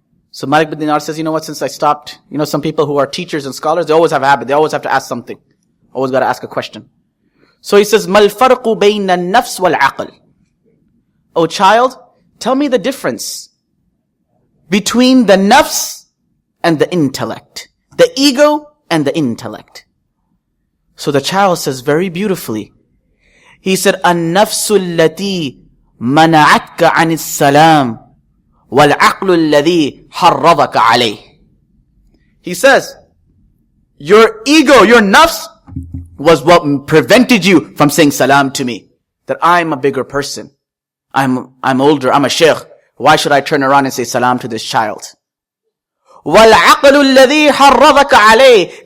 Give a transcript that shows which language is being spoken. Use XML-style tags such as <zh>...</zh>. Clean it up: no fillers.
<en>So Malik bin Dinar says, you know what, since I stopped, some people who are teachers and scholars, they always have a habit. They always have to ask something. Always got to ask a question. So he says,</en> <ar>Mal farqu bayna nafs wal aql.</ar> <en>Oh child, tell me the difference between the nafs and the intellect. The ego and the intellect. So the child says very beautifully, he said,</en> <ar>النفس التي منعتك عن السلام والعقل الذي حرضك عليه.</ar> <en>He says, your ego, your nafs, was what prevented you from saying salam to me. That I'm a bigger person. I'm older, I'm a sheikh. Why should I turn around and say salam to this child?</en> <ar>وَالْعَقْلُ الَّذِي حَرَّضَكَ عَلَيْهِ.</ar>